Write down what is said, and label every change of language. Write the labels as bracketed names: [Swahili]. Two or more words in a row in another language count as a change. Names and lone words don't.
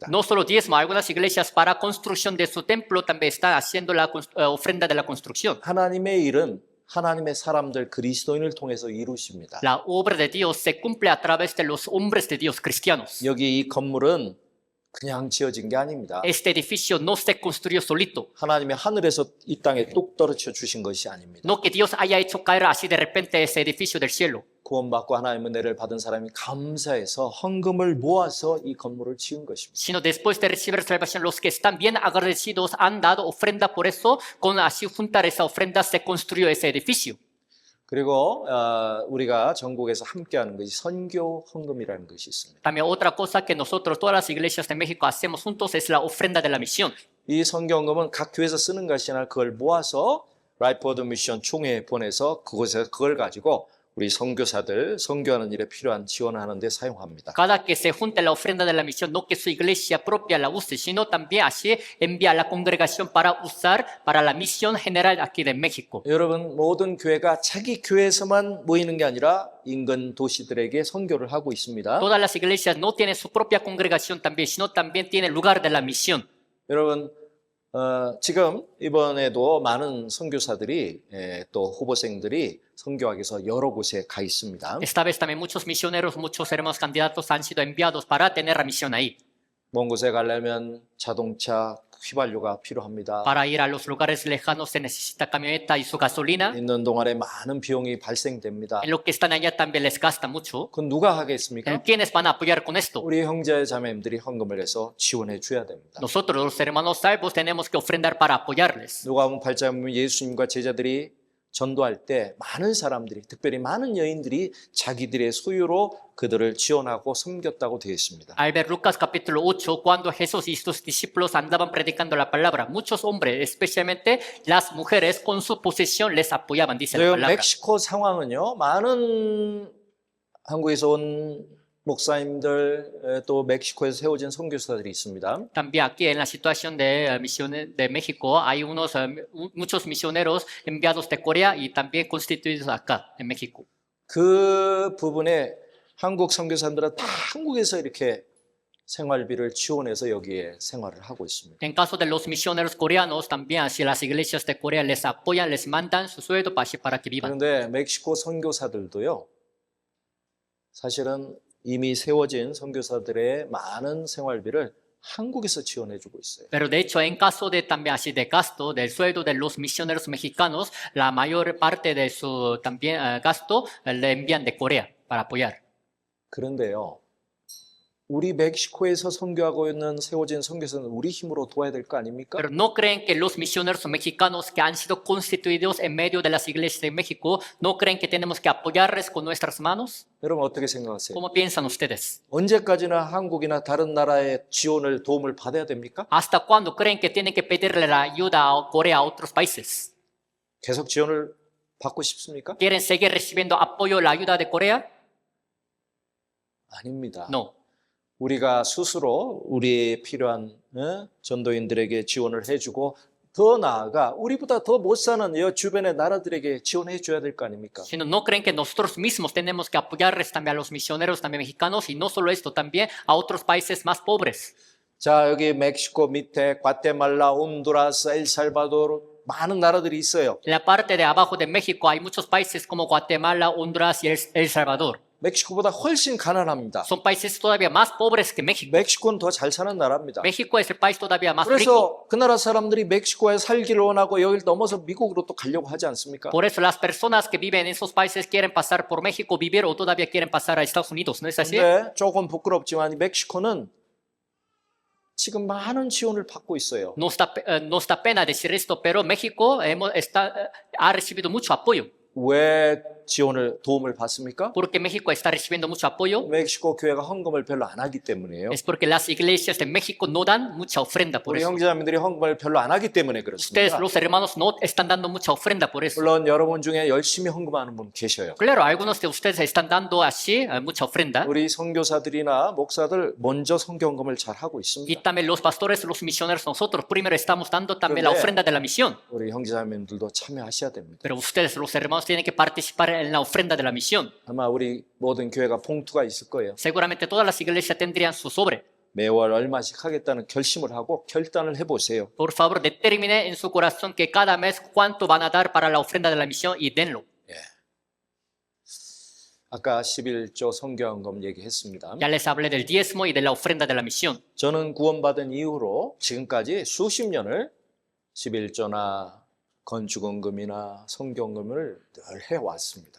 [Spanish] No solo diezmo, algunas iglesias para construcción de su templo también están haciendo la ofrenda de la construcción. [Korean] 하나님의 일은 하나님의 사람들 그리스도인을 통해서 이루십니다. [Spanish] La obra de Dios se cumple a través de los hombres de Dios cristianos. [Korean] 여기 이 건물은 그냥 지어진 게 아닙니다. [Spanish] Este edificio no se construyó solito. [Korean] 하나님의 하늘에서 이 땅에 뚝 떨어져 주신 것이 아닙니다. [Spanish] No que Dios haya hecho caer así de repente ese edificio del cielo. [Korean] 구원받고 하나님의 은혜를 받은 사람이 감사해서 헌금을 모아서 이 건물을 지은 것입니다. [Spanish] Sino después de recibir salvación, los que están bien agradecidos han dado ofrenda, por eso con así juntar esa ofrenda se construyó ese edificio. [Korean] 그리고 우리가 전국에서 함께하는 것이 선교 헌금이라는 것이 있습니다. [Spanish] También otra cosa que nosotros, todas las iglesias de México, hacemos juntos es la ofrenda de la misión. [Korean] 이 선교 헌금은 각 교회에서 쓰는 것이 아니라 그걸 모아서 라이프워드 미션 총회에 보내서 그곳에서 그걸 가지고 우리 선교사들 선교하는 일에 필요한 지원하는 데 사용합니다. [Spanish] Cada que se junte la ofrenda de la misión, no que su iglesia propia la use, sino también así envía a la congregación para usar para la misión general aquí de México. [Korean] 여러분 모든 교회가 자기 교회에서만 모이는 게 아니라 인근 도시들에게 선교를 하고 있습니다. [Spanish] Todas las iglesias no tienen su propia congregación también, sino también tienen lugar de la misión. [Korean] 여러분 지금 이번에도 많은 선교사들이 또 후보생들이 선교하기 위해서 여러 곳에 가 있습니다. [Spanish] Esta vez también muchos misioneros, muchos hermanos candidatos han sido enviados para tener la misión ahí. [Korean] 먼 곳에 가려면 자동차, 휘발유가 필요합니다. [Spanish] Para ir a los lugares lejanos se necesita camioneta y su gasolina. [Korean] 있는 동안에 많은 비용이 발생됩니다. [Spanish] En lo que están allá también les gasta mucho. [Korean] 그건 누가 하겠습니까? [Spanish] ¿Quiénes van a apoyar con esto? [Korean] 우리 형제 자매님들이 헌금을 해서 지원해 줘야 됩니다. [Spanish] Nosotros, los hermanos salvos, tenemos que ofrendar para apoyarles. [Korean] 누가복음 8장 보면 예수님과 제자들이 전도할 때 많은 사람들이, 특별히 많은 여인들이 자기들의 소유로 그들을 지원하고 섬겼다고 되어 있습니다. [Spanish] Al ver Lucas capítulo 8, cuando Jesús y sus discípulos andaban predicando la palabra, muchos hombres, especialmente las mujeres, con su posesión les apoyaban, dice la [Korean] 지금 [Spanish] palabra. [Korean] 멕시코 상황은요, 많은 한국에서 온 목사님들, 또 멕시코에서 세워진 선교사들이 있습니다. [Spanish] También aquí en la situación de misiones de México hay muchos misioneros enviados de Corea y también constituidos acá en México. [Korean] 그 부분에 한국 선교사들은 다 한국에서 이렇게 생활비를 지원해서 여기에 생활을 하고 있습니다. [Spanish] En caso de los misioneros coreanos, también así las iglesias de Corea les apoyan, les mandan su sueldo para que vivan. [Korean] 그런데 멕시코 선교사들도요, 사실은 이미 세워진 선교사들의 많은 생활비를 한국에서 지원해주고 있어요. [Spanish] Pero de hecho, en caso de también así de gasto del sueldo de los misioneros mexicanos, la mayor parte de su también gasto le envían de Corea para apoyar. [Korean] 그런데요, 우리 멕시코에서 선교하고 있는 세워진 선교사는 우리 힘으로 도와야 될 거 아닙니까? [Spanish] Pero ¿no creen que los misioneros mexicanos que han sido constituidos en medio de las iglesias de México, no creen que tenemos que apoyarles con nuestras manos? [Korean] 여러분 어떻게 생각하세요? [Spanish] ¿Cómo piensan ustedes? [Korean] 언제까지나 한국이나 다른 나라의 지원을 도움을 받아야 됩니까? [Spanish] ¿Hasta cuándo creen que tienen que pedirle la ayuda a Corea a otros países? [Korean] 계속 지원을 받고 싶습니까? [Spanish] ¿Quieren seguir recibiendo apoyo, la ayuda de Corea? [Korean] 아닙니다. [Spanish] No. [Korean] 우리가 스스로 우리의 필요한 전도인들에게 지원을 해주고 더 나아가 우리보다 더 못 사는 여 주변의 나라들에게 지원해 줘야 될 거 아닙니까? [Spanish] Sino, ¿no creen que nosotros mismos tenemos que apoyarles también a los misioneros también mexicanos y no solo esto, también a otros países más pobres? [Korean] 자, 여기 멕시코 밑에 과테말라, 온두라스, 엘살바도르 많은 나라들이 있어요. [Spanish] En la parte de abajo de México hay muchos países como Guatemala, Honduras y El Salvador. [Korean] 멕시코보다 훨씬 가난합니다. [Spanish] Son países todavía más pobres que México. [Korean] 멕시코는 더 잘 사는 나라입니다. [Spanish] México es el país todavía más rico. [Korean] 그래서 그 나라 사람들이 멕시코에 살기를 원하고 여기를 넘어서 미국으로 또 가려고 하지 않습니까? [Spanish] Por eso las personas que viven en esos países quieren pasar por México, vivir o todavía quieren pasar a Estados Unidos, ¿no es así? [Korean] 근데 조금 부끄럽지만 멕시코는 지금 많은 지원을 받고 있어요. [Spanish] Nos da pena decir esto, pero México ha recibido mucho apoyo. [Korean] 왜 도움을 받습니까? [Spanish] Porque México está recibiendo mucho apoyo. [Korean] 멕시코 교회가 헌금을 별로 안 하기 때문이에요. [Spanish] Es porque las iglesias de México no dan mucha ofrenda por [Korean] 우리 [Spanish] eso. [Korean] 형제자매들이 헌금을 별로 안 하기 때문에 [Spanish] Ustedes, [Korean] 그렇습니다. [Spanish] los hermanos, no están dando mucha ofrenda por eso. [Korean] 물론 여러분 중에 열심히 헌금하는 분 계셔요. [Spanish] Claro, algunos de ustedes están dando así mucha ofrenda. [Korean] 우리 선교사들이나 목사들 먼저 선교헌금을 잘 하고 [Spanish] Y [Korean] 있습니다. [Spanish] también los pastores, los misioneros, nosotros primero estamos dando también la Pero- ofrenda de la misión. [Korean] 우리 형제자매들도 참여하셔야 됩니다. [Spanish] Pero ustedes, los hermanos, tienen que participar en la ofrenda de la misión. [Korean] 아마 우리 모든 교회가 봉투가 있을 거예요. [Spanish] Seguramente todas las iglesias tendrían su sobre. [Korean] 매월 얼마씩 하겠다는 결심을 하고 결단을 해보세요. [Spanish] Por favor, determine en su corazón que cada mes cuánto van a dar para la ofrenda de la misión y denlo. [Korean] 아까 11조 선교헌금 얘기했습니다. [Spanish] Ya les hablé del diezmo y de la ofrenda de la misión. [Korean] 저는 구원받은 이후로 지금까지 수십 년을 11조나 건축헌금이나 선교헌금을 늘 해왔습니다.